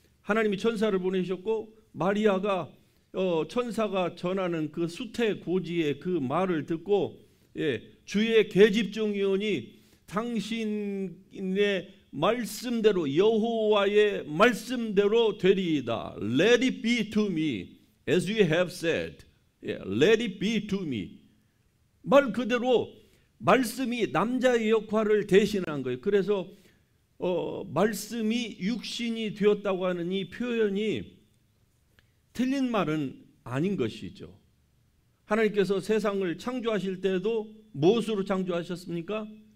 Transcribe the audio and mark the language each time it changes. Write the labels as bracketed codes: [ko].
[ko] 하나님이 천사를 보내셨고 마리아가 천사가 전하는 그 수태고지의 그 말을 듣고 주의 계집종이오니 당신의 말씀대로 여호와의 말씀대로 되리이다. [en] Let it be to me as you have said. Let it be to me. [ko] 말 그대로 말씀이 남자의 역할을 대신한 거예요. 그래서 말씀이 육신이 되었다고 하는 이 표현이 틀린 말은 아닌 것이죠. 하나님께서 세상을 창조하실 때도 무엇으로 창조하셨습니까?